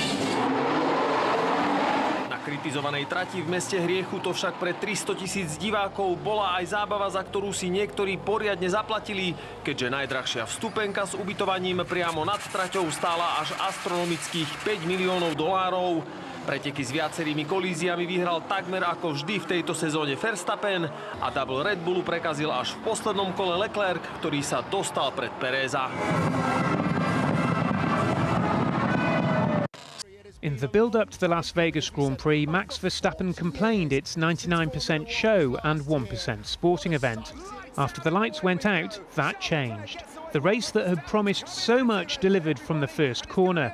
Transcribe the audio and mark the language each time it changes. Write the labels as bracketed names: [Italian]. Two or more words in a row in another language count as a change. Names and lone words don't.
[Slovak] Na kritizovanej trati v meste hriechu to však pre 300 000 divákov bola aj zábava, za ktorú si niektorí poriadne zaplatili, keďže najdrahšia vstupenka s ubytovaním priamo nad traťou stála až astronomických $5 miliónov. Preteky s viacerými kolíziami vyhral takmer ako vždy v tejto sezóne Verstappen a double Red Bullu prekazil až v poslednom kole Leclerc, ktorý sa dostal pred Pereza. [English] In the build-up to the Las Vegas Grand Prix, Max Verstappen complained it's 99% show and 1% sporting event. After the lights went out, that changed. The race that had promised so much delivered from the first corner.